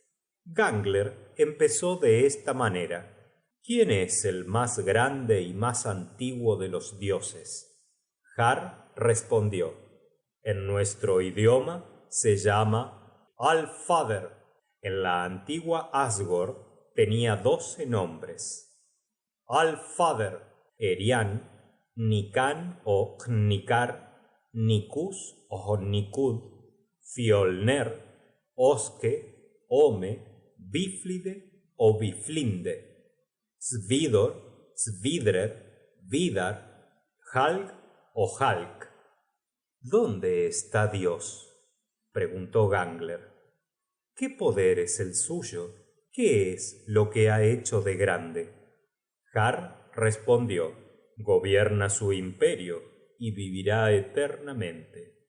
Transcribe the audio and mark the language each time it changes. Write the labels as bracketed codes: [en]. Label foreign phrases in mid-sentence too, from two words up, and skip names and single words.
[es] Gangler empezó de esta manera: ¿Quién es el más grande y más antiguo de los dioses? Har respondió: En nuestro idioma se llama Alfader. En la antigua Asgord tenía 12 nombres: Alfader, Erian, Nikan o Hnikar, Nikus o Nikud, Fiolner, Oske, Ome, Biflide o Biflinde, Svidor, Svidrer, Vidar, Halg o Halk. ¿Dónde está Dios?, preguntó Gangler. ¿Qué poder es el suyo? ¿Qué es lo que ha hecho de grande? Har respondió: Gobierna su imperio y vivirá eternamente.